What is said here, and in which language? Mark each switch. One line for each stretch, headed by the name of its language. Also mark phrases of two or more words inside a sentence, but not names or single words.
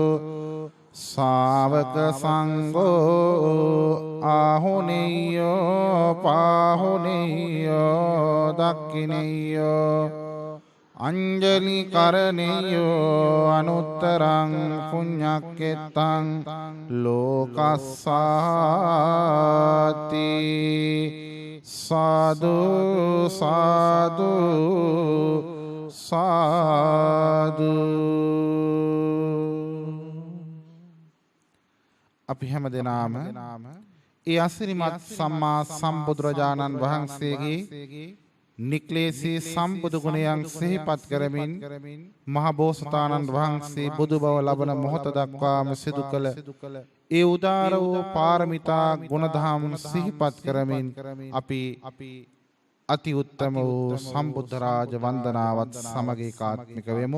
Pali: ශාවක සංඝෝ ආහුනේයෝ පාහුනේයෝ දක්ඛිනේයෝ අංජලි කරණේයෝ අනුත්තරං පුඤ්ඤක්කෙත්තං ලෝකස්සාති. සාදු සාදු සාදු.
Sinhala: අපි හැම දෙනාම ඒ අසිරිමත් සම්මා සම්බුදුරජාණන් වහන්සේගේ නික්ලේශී සම්බුදු ගුණයන් සිහිපත් කරමින් මහ බෝසතාණන් වහන්සේ බුදු බව ලබන මොහොත දක්වාම සිදු කළ ඒ උදාර වූ පාරමිතා ගුණධම් සිහිපත් කරමින් අපි අති උත්තම වූ සම්බුද්ධ රාජ වන්දනාවත් සමග ඒකාත්මික වෙමු.